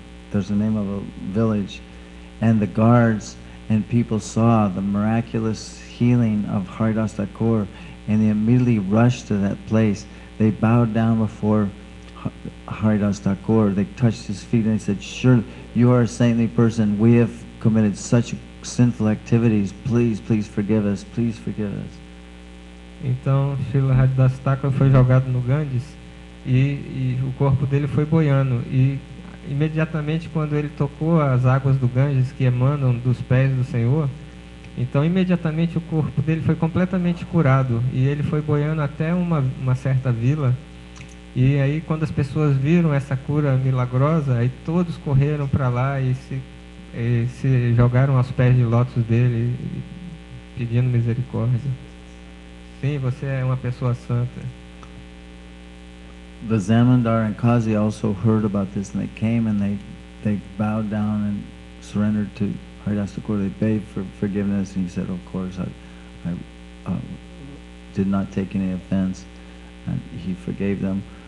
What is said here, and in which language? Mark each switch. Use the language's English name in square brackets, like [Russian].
[English] There's the name of a village. And the guards and people saw the miraculous healing of Haridas Thakur, and they immediately rushed to that place. They bowed down before Haridas Thakur. They touched his feet and they said, "Sure, you are a saintly person. We have committed such sinful activities. Please forgive us. Please forgive us." [Portuguese] Então, Srila Haridas Thakur foi jogado no Ganges e o corpo dele foi boiando. E imediatamente quando ele tocou as águas do Ganges que emanam dos pés do Senhor, então imediatamente o corpo dele foi completamente curado e ele foi boiando até uma certa vila. E aí quando as pessoas viram essa cura milagrosa, aí todos correram para lá e se jogaram aos pés de lótus dele pedindo misericórdia. Sim, você é uma pessoa santa. [English] The Zamindar and Qazi also heard about this, and they came and they bowed down and surrendered to Haridas Thakur. They begged for forgiveness, and he said, "Of course, I did not take any offense," and he forgave them.